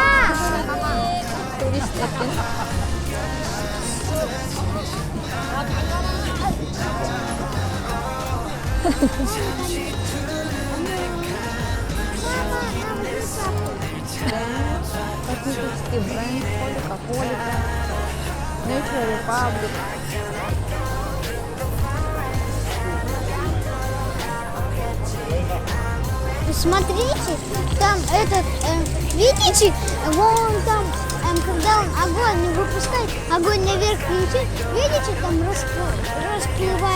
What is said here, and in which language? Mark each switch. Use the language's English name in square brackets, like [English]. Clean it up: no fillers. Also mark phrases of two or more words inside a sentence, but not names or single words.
[Kyrgyz] Турист экен. [Russian] Косметический бренд, Кока-Кола, Nature Republic. Смотрите, там этот, видите, вон там, когда он огонь не выпускает, огонь наверх летит, видите, там расплывает.